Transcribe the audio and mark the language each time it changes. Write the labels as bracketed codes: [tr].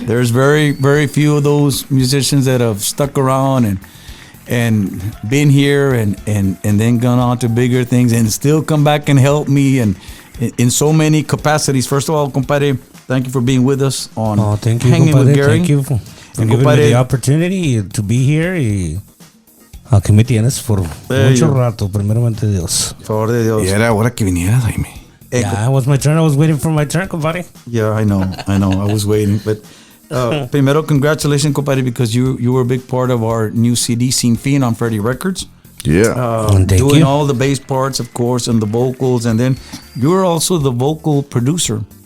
[en] There's very few of those musicians that have stuck around and been here and then gone on to bigger things and still come back and help me and in so many capacities. First of all, compadre, thank you for being with us on Thank you, Hanging [es] compadre. [en] with Gary. Thank you for giving me the opportunity to be here. [es] Y aquí me tienes por mucho rato, primeramente Dios. Por favor de Dios. Y era hora que vinieras, Jaime. [en] Yeah, it was my turn. I was waiting for my turn, compadre. Yeah, I know. I was waiting, but [es] primero, [en] congratulations, compadre, because you were a big part of our new CD, Sin Fin, on Freddie Records. Yeah. Doing all the bass parts, of course, and the vocals, and then you were also the vocal producer.